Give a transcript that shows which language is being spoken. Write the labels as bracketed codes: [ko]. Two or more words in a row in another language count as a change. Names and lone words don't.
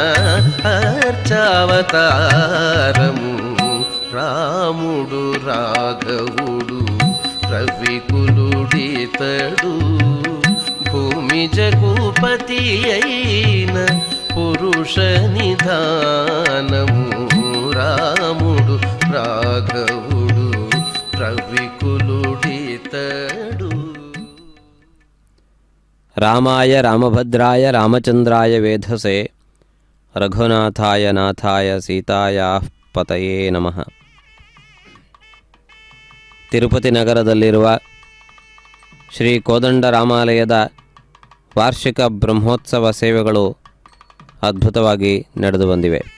[te] అర్చావతారము రాముడు రాఘవుడు రవికులుడితడు భూమి జగుపతి అయిన పురుష నిధానము రాముడు రాఘవుడు రవికులుడితడు. [sa] రామాయ రామభద్రాయ రామచంద్రాయ వేధసే ರಘುನಾಥಾಯ ನಾಥಾಯ ಸೀತಾಯಾಃ ಪತಯೇ ನಮಃ. [kn] ತಿರುಪತಿ ನಗರದಲ್ಲಿರುವ ಶ್ರೀ ಕೋದಂಡ ರಾಮಾಲಯದ ವಾರ್ಷಿಕ ಬ್ರಹ್ಮೋತ್ಸವ ಸೇವೆಗಳು ಅದ್ಭುತವಾಗಿ ನಡೆದು ಬಂದಿವೆ.